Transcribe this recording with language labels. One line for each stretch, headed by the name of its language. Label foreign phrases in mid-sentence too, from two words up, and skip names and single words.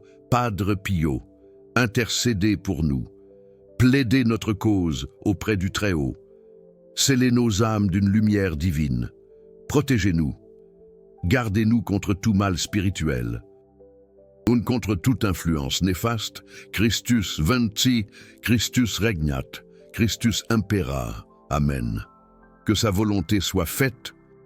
French: Padre Pio, intercédez pour nous. Plaidez notre cause auprès du Très-Haut. Scellez nos âmes d'une lumière divine. Protégez-nous. Gardez-nous contre tout mal spirituel. Contre toute influence néfaste.
Latin: Christus vinci, Christus regnat, Christus impera. Amen.
French: Que sa volonté soit faite